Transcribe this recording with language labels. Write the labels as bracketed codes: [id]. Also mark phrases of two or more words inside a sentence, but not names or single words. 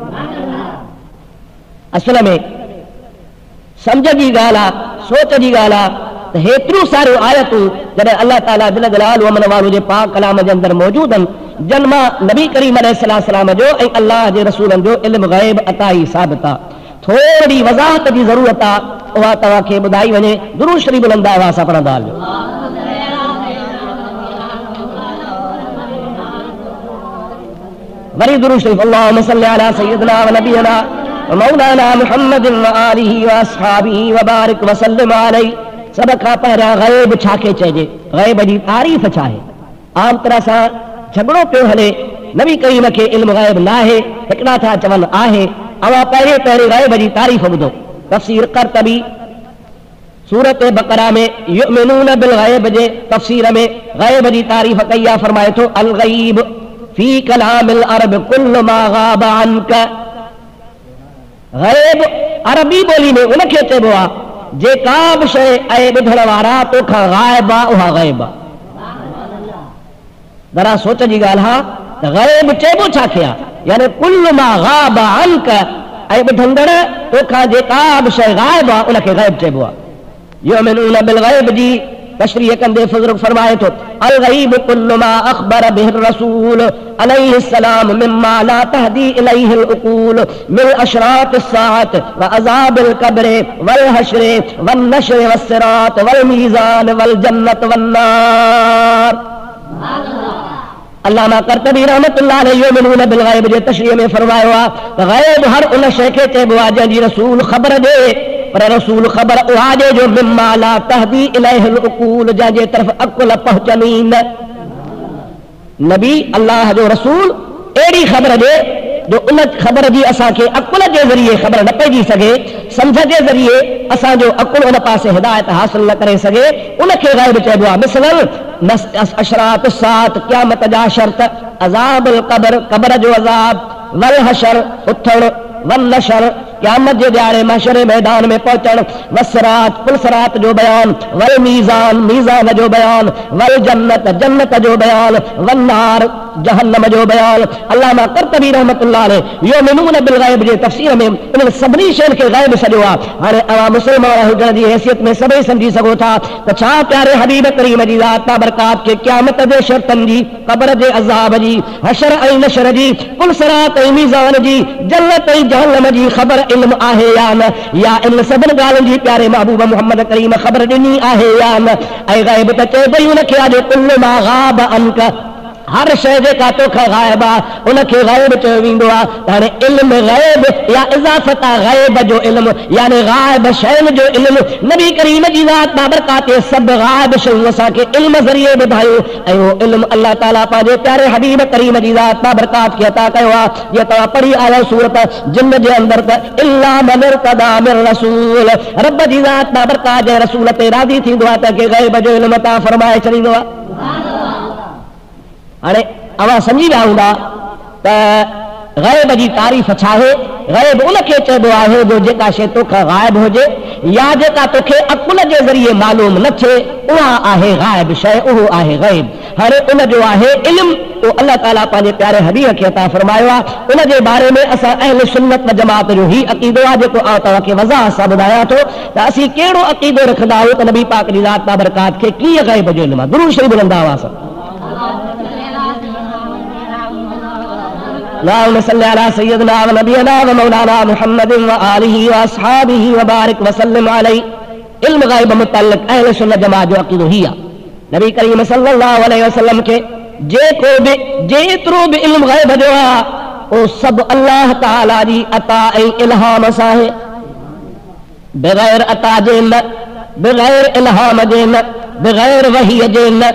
[sd] असल में समझ जी ॻाल्हि आहे सोच जी ॻाल्हि आहे त हेतिरियूं सारियूं आयतूं जॾहिं अल्लाह ताला [ar] جل جلاله [sd] अमन वालो जे पाक कलाम जे अंदरि मौजूद आहिनि जन मां नबी करीम अलैहिस्सलाम जो ऐं अल्लाह जे रसूलनि जो इल्म ग़ैब अता ई साबित आहे थोरी वज़ाहत जी ज़रूरत आहे उहा तव्हांखे ॿुधाई वञे दुरूद शरीफ़ बुलंद आवाज़ सां पढ़ंदा हलियो वरी दुरूद शरीफ़ [ar] اللهم صل على سيدنا ونبينا مولانا محمد وآله وأصحابه وبارك وسلم عليه [sd] सब खां पहिरियां ग़ैब छाखे चइजे ग़ैब जी तारीफ़ छा आहे आम तरह सां झगड़ो पियो हले नबी करीम खे इल्म ग़ैब न आहे हिकिड़ा था चवनि आहे अवां पहिरीं ग़ैब जी तारीफ़ ॿुधो तफ़सीर क़र्तबी सूरत बक़रा में [ar] يؤمنون بالغيب [sd] जे तफ़सीर में ग़ैब जी तारीफ़ कई आहे फरमाए थो [ar] الغيب في كلام العرب كل ما غاب عنك [sd] ग़ैब अरबी ॿोली में उनखे चइबो आहे जेका बि शइ ऐं ॿुधण वारा तोखां ग़ाइब आहे उहा ग़ैब आहे ज़रा सोच जी ॻाल्हि आहे त ग़ैब चइबो छाखे आहे यानी [ar] كل ما غاب عنك [sd] ऐं ॿुधंदड़ तोखां जेका बि शइ ग़ाइब आहे उनखे ग़ैब चइबो आहे [ar] يؤمنون بالغيب [sd] जी तशरीह कंदे फज़ल फरमाए तो [ar] الغيب كل ما أخبر به الرسول عليه السلام مما لا تهتدي إليه العقول من أشراط الساعة وعذاب القبر والحشر والنشر والصراط والميزان والجنة والنار. [sd] अल्लामा करतबी [ar] رحمة الله عليه يؤمنون بالغيب [sd] जे तशरीह में फरमायो आहे गैब हर उन शइ खे चइबो आहे जंहिंजी रसूल ख़बर ॾे, पर रसूल ख़बर उहा ॾे जो [ar] مما لا تهتدي إليه العقول [sd] जंहिंजे तरफ़ अकुल पहुचनी न। नबी अल्लाह जो रसूल अहिड़ी ख़बर ॾे जो उन ख़बर जी असांखे अकुल जे ज़रिए ख़बर न पइजी सघे, सम्झ जे ज़रिए असांजो अकुल उन पासे हिदायत हासिल न करे सघे, उनखे गैब चइबो आहे। मिसलन [ar] أشراط الساعة [sd] क़यामत जा शर्त, [ar] عذاب القبر [sd] क़ब्र जो अज़ाब, [ar] والحشر [sd] उथण, [ar] والنشر [sd] क़यामत जे ॾियारे महशर मैदान में पहुचण, वसरात पुलसरात जो बयान, [ar] والميزان [sd] मीज़ान जो बयान, [ar] والجنة [sd] जन्नत जो बयान, [ar] والنار [sd] जहन्नम जो बयान। अल्लामा करतबी [ar] رحمة الله عليه يؤمنون بالغيب [sd] जे तफ़सीर में इन सभिनी शयुनि खे गैब सॾियो आहे। हाणे अवां मुस्लमान हुजण जी हैसियत में सभई सम्झी सघो था त छा प्यारे हबीब करीम जी ज़ात बाबरकात खे क़यामत जे शर्तनि जी, क़ब्र जे अज़ाब जी, हशर ऐं नशर जी, पुलसरात ऐं मीज़ान जी, जन्नत ऐं जहन्नम जी ख़बर इल्म आहे या न, या इन सभिनी ॻाल्हियुनि जी प्यारे महबूब मोहम्मद करीम ख़बर ॾिनी आहे या न। ऐं गैब त चइबो ई उनखे आहे जो [ar] كل ما غاب عنك, [sd] हर शइ जेका तोखां गायब आहे उनखे गैब चयो वेंदो आहे। हाणे इल्म गैब या इज़ाफ़त गैब जो इल्म यानी गायब शयुनि जो इल्म, नबी करीम जी ज़ात बाबरकात सभु गायब शयूं असांखे इल्म ज़रिए ॿुधायो ऐं उहो इल्म अल्लाह ताला पंहिंजे प्यारे हबीब करीम जी ज़ात बाबरकात खे अता कयो आहे। जीअं तव्हां पढ़ी आया सूरत जिन जे अंदरि त [ar] إلا من ارتضى من رسول, [sd] रब जी ज़ात बाबरकात जे रसूल ते राज़ी थींदो आहे त के गैब जो इल्म अता फरमाए छॾींदो आहे। हाणे अवां सम्झी विया हूंदा त गैब जी तारीफ़ छा आहे। गैब उनखे चइबो आहे जो जेका शइ तोखां गायब हुजे या जेका तोखे अकुल जे ज़रिए मालूम न थिए, उहा आहे गायब शइ, उहो आहे गैब। हाणे उन जो आहे इल्म, उहो अल्लाह ताला पंहिंजे प्यारे हबीब खे अता फरमायो आहे। उन जे बारे में असां अहले सुन्नत व जमात जो ही अक़ीदो आहे जेको आउं तव्हांखे वज़ाहत सां ॿुधायां थो त असीं कहिड़ो अक़ीदो रखंदा आहियूं त नबी पाक जी ज़ात बाबरकात खे कीअं गैब जो इल्म आहे। दुरूद शरीफ़ बुलंदा हुआसीं। [ar] اللهم صل على سيدنا ونبينا ومولانا محمد وآله وأصحابه وبارك وسلم عليه। [sd] इल्म गैब मुतल्लिक़ अहले सुन्नत जमात जो अक़ीदो ही आहे। नबी करीम [ar] صلى الله عليه وسلم [sd] खे जेतिरो बि इल्म गैब जो आहे उहो सभु अल्लाह ताला जी अता ऐं इल्हाम सां आहे, बग़ैर अता जे न, बग़ैर इल्हाम जे न, बग़ैर वही जे न।